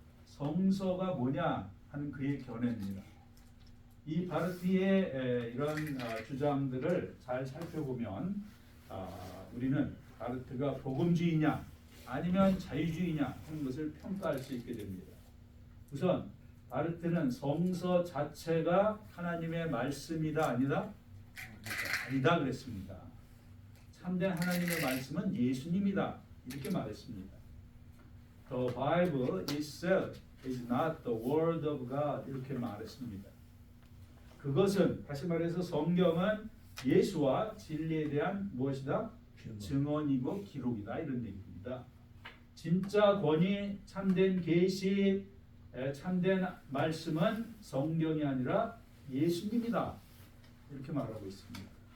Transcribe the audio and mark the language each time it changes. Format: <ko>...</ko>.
<ko>성서가 뭐냐 하는 그의 견해입니다. 이 바르트의 이런 주장들을 잘 살펴보면 우리는 바르트가 복음주의냐 아니면 자유주의냐 하는 것을 평가할 수 있게 됩니다. 우선 바르트는 성서 자체가 하나님의 말씀이다 아니다? 아니다 그랬습니다. 참된 하나님의 말씀은 예수님이다 이렇게 말했습니다.</ko> <en>The Bible itself is not the word of God</en> <ko>이렇게 말했습니다. 그것은 다시 말해서 성경은 예수와 진리에 대한 무엇이다? 증언이고 기록이다 이런 얘기입니다. 진짜 권위, 참된 계시, 참된 말씀은 성경이 아니라 예수님이다 이렇게 말하고 있습니다.</ko>